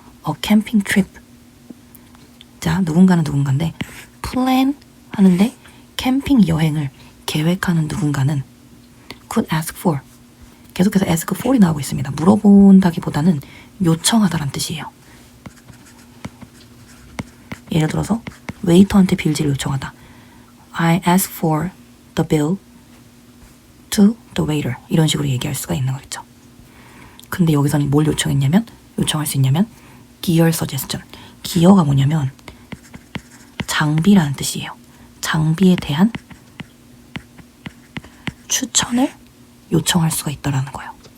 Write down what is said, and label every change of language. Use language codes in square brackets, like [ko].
[en] A camping trip [ko] 자 누군가는 누군가인데 plan 하는데 캠핑 여행을 계획하는 누군가는 [en] could ask for [ko] 계속해서 ask for이 나오고 있습니다. 물어본다기보다는 요청하다란 뜻이에요. 예를 들어서 웨이터한테 빌지를 요청하다. [en] I ask for the bill to the waiter. [ko] 이런 식으로 얘기할 수가 있는 거겠죠. 근데 여기서는 뭘 요청할 수 있냐면 gear suggestion. 기어가 뭐냐면 장비라는 뜻이에요. 장비에 대한 추천을 요청할 수가 있다라는 거예요.